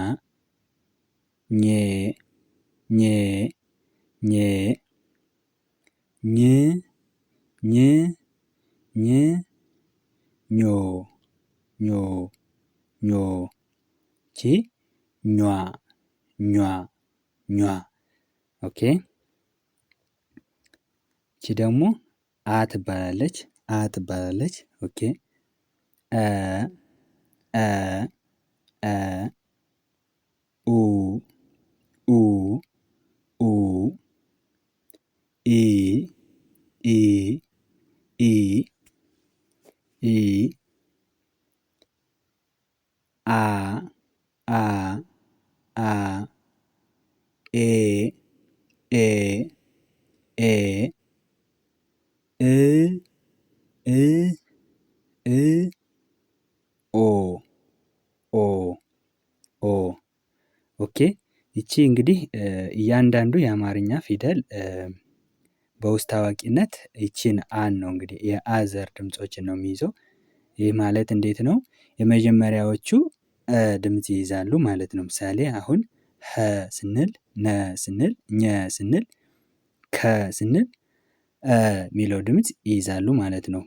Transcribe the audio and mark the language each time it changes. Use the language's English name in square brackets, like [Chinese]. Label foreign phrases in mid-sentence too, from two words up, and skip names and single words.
[Amharic] ኜ ኜ ኜ ኝ ኝ ኝ ኞ ኞ ኞ ይቺ ኟ ኟ ኟ ኦኬ። ይቺ ደግሞ አ ትባላለች። አ ትባላለች። ኦኬ አ አ አ ኡ ኡ ኡ ኢ ኢ ኢ ኢ አ አ አ ኤ ኤ ኤ እ እ እ ኦ ኦ ኦ ኦኬ። ይቺ እንግዲህ እያንዳንዱ የአማርኛ ፊደል በውስጥ ታዋቂነት ይቺን አን ነው እንግዲህ የአ ዘር ድምፆችን ነው የሚይዘው። ይህ ማለት እንዴት ነው? የመጀመሪያዎቹ ድምጽ ይይዛሉ ማለት ነው። ምሳሌ አሁን ሀ ስንል፣ ነ ስንል፣ ኘ ስንል፣ ከ ስንል ሚለው ድምጽ ይይዛሉ ማለት ነው።